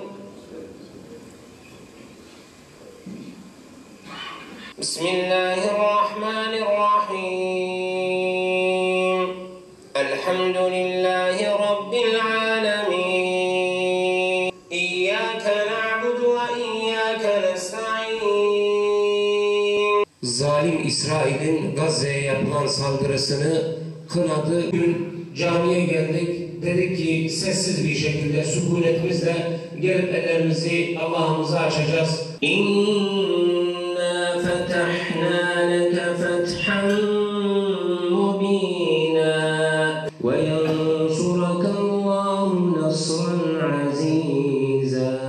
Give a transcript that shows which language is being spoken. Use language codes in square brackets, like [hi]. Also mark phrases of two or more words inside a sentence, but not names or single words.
[ar] بسم الله الرحمن الرحيم. الحمد لله رب العالمين. إياك نعبد وإياك نستعين. [tr] Zalim İsrail'in Gazze'ye yapılan saldırısını kınadı. Bugün camiye geldik. Dedik ki sessiz bir şekilde, sükunetimizle gelip ellerimizi Allah'ımıza açacağız. [ar] إنا فتحنا لك فتحا مبينا وينصرك الله نصرا عزيزا.